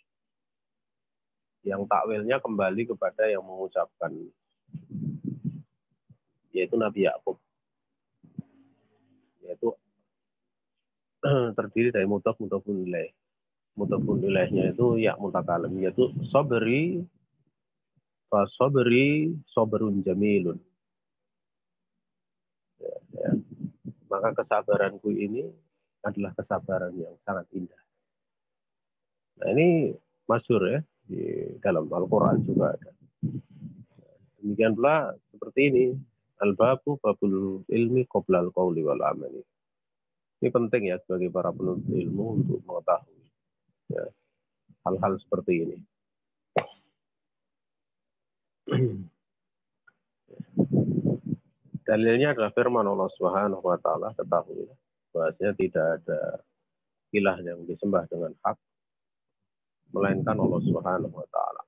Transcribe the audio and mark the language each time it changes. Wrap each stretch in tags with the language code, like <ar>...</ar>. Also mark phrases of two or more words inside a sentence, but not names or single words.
<id>Yang takwilnya kembali kepada yang mengucapkan, yaitu Nabi Yakub. Yaitu terdiri dari</id> <ar>مضاف مضاف إليه.</ar> <id>Mudhafun ilaihnya itu</id> <ar>ياء المتكلم,</ar> <id>yaitu</id> <ar>صبري فصبري صبر جميل.</ar> <id>Ya. Maka kesabaranku ini adalah kesabaran yang sangat indah. Nah ini masyhur ya, di dalam Al-Quran juga ada. Demikian pula seperti ini,</id> <ar>الباب باب العلم قبل القول والعمل.</ar> <id>Ini penting ya bagi para penuntut ilmu untuk mengetahui ya, hal-hal seperti ini. Dalilnya adalah firman Allah</id> <ar>سبحانه وتعالى,</ar> <id>ketahui bahwasanya tidak ada ilah yang disembah dengan hak melainkan Allah</id> <ar>سبحانه وتعالى.</ar>